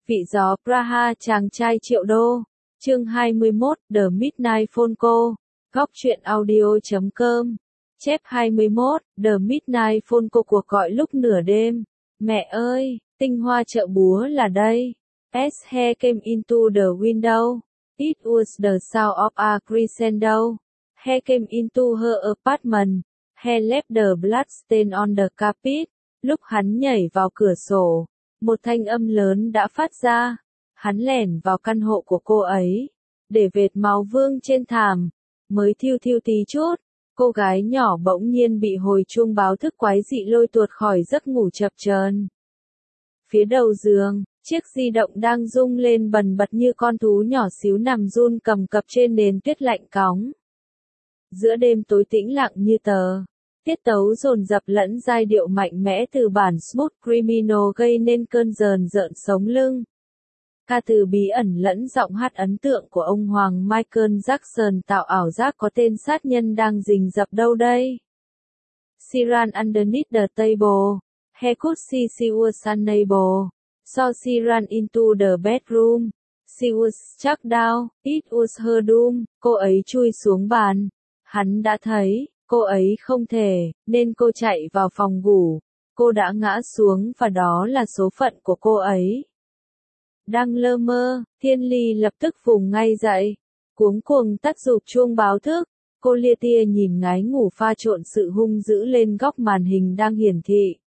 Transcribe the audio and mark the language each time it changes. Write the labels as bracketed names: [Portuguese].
[Vietnamese] Vị gió Praha chàng trai triệu đô. Chương 21, [English] The Midnight Phone Call. [Vietnamese] Góc truyện audio.com. Chép 21, [English] The Midnight Phone Call, [Vietnamese] cuộc gọi lúc nửa đêm. Mẹ ơi, tinh hoa chợ búa là đây. [English] As he came into the window, it was the sound of a crescendo. He came into her apartment. He left the bloodstain on the carpet. [Vietnamese] Lúc hắn nhảy vào cửa sổ, một thanh âm lớn đã phát ra. Hắn lẻn vào căn hộ của cô ấy, để vệt máu vương trên thảm. Mới thiêu thiêu tí chút, cô gái nhỏ bỗng nhiên bị hồi chuông báo thức quái dị lôi tuột khỏi giấc ngủ chập chờn. Phía đầu giường, chiếc di động đang rung lên bần bật như con thú nhỏ xíu nằm run cầm cập trên nền tuyết lạnh cóng. Giữa đêm tối tĩnh lặng như tờ, tiết tấu dồn dập lẫn giai điệu mạnh mẽ từ bản Smooth Criminal gây nên cơn rờn rợn sống lưng. Ca từ bí ẩn lẫn giọng hát ấn tượng của ông hoàng Michael Jackson tạo ảo giác có tên sát nhân đang rình rập đâu đây. [English] Siran underneath the table, he could see she was unable. So she ran into the bedroom. She was struck down, it was her doom. [Vietnamese] Cô ấy chui xuống bàn. Hắn đã thấy, cô ấy không thể, nên cô chạy vào phòng ngủ. Cô đã ngã xuống và đó là số phận của cô ấy. Đang lơ mơ, Thiên Ly lập tức vùng ngay dậy. Cuống cuồng tắt dục chuông báo thức. Cô lia tia nhìn ngái ngủ pha trộn sự hung dữ lên góc màn hình đang hiển thị.